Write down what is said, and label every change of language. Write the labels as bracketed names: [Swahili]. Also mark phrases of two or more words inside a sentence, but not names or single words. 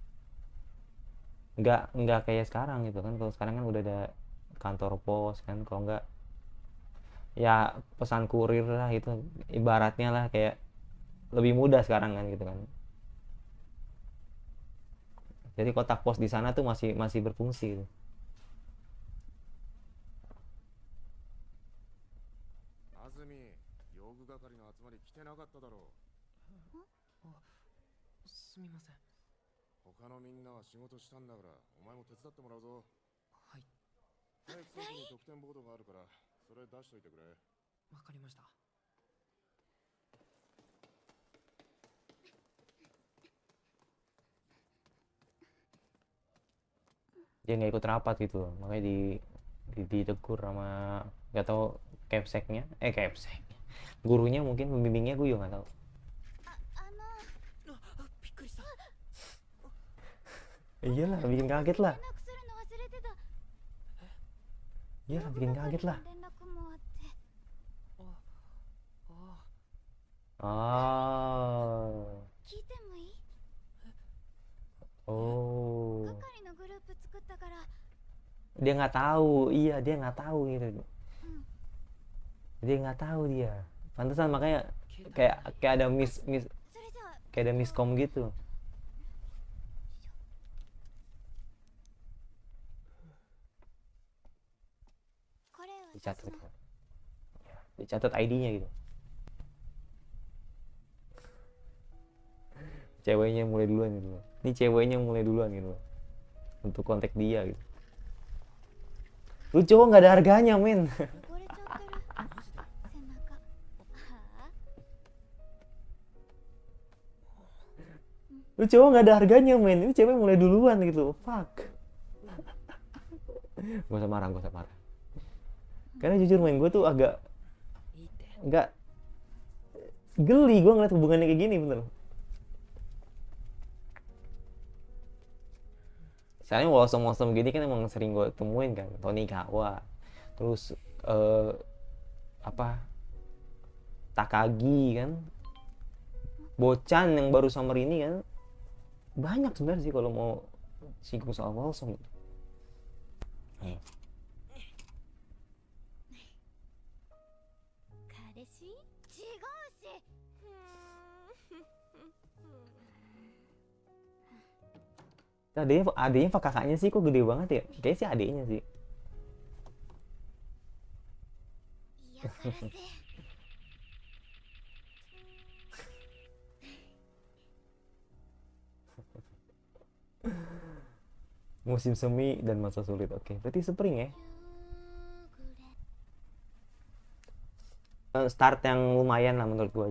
[Indonesian] Nggak kayak sekarang gitu kan. Kalau sekarang kan udah ada kantor pos kan, kalau nggak ya pesan kurir lah, itu ibaratnya lah kayak lebih mudah sekarang kan gitu kan. Jadi kotak pos di sana tuh masih berfungsi gitu. [Japanese] 安住、用具係の集まり来てなかっただろう。すみません。他のみんなは仕事したんだからお前も手伝ってもらうぞ。はい、体育倉庫に得点ボードがあるからそれ出しといてくれ。わかりました。 [Indonesian] Dia nggak ikut rapat gitu loh, makanya ditegur sama nggak tahu capseknya, capsek gurunya, mungkin pembimbingnya, gue juga nggak tahu. [Japanese] びっくりした。 [Indonesian] Iyalah, bikin kaget lah. [Japanese] 連絡するの忘れてた。 [Indonesian] Iyalah, bikin kaget lah. [Japanese] 連絡もあって。ああ、 Oh, 聞いてもいい？ oh, 係のグループ作ったから。 [Indonesian] dia nggak tahu, iya dia nggak tahu gitu, dia nggak tahu dia, pantesan makanya [Japanese] 携帯 [Indonesian] kayak ada [Japanese] それじゃあ [Indonesian] kayak ada miskom gitu. [Japanese] これは [Indonesian] Dicatat [Japanese] 私の [Indonesian] kan. Ya, dicatat ID-nya gitu. Ceweknya mulai duluan gitu. Ini ceweknya mulai duluan gitu. Untuk kontak dia gitu. Lu cowok nggak ada harganya, men. [Japanese] 汚れちゃってる。背中。はあ？ [Indonesian] Lu cowok nggak ada harganya, men. Ini cewek mulai duluan gitu. Fuck. Gak usah marah, gak usah marah. Karena jujur, men, gue tuh agak [Japanese] いいって。 [Indonesian] nggak geli gue ngeliat hubungannya kayak gini, bener. Soalnya Wolsom gini kan emang sering gue temuin kan, Tonikawa, terus apa, Takagi kan, Bochan yang baru summer ini kan, banyak sebenarnya sih kalau mau singgung soal Wolsom gitu. [Japanese] 彼氏？違うし。 [Indonesian] Adiknya apa kakaknya sih kok gede banget ya? Kayaknya sih adiknya sih. [Japanese] 嫌がらせ。 [Indonesian] Musim semi dan masa sulit. Oke, berarti spring ya. [Japanese] 夕暮れ。 [Indonesian] Start yang lumayan lah menurut gua.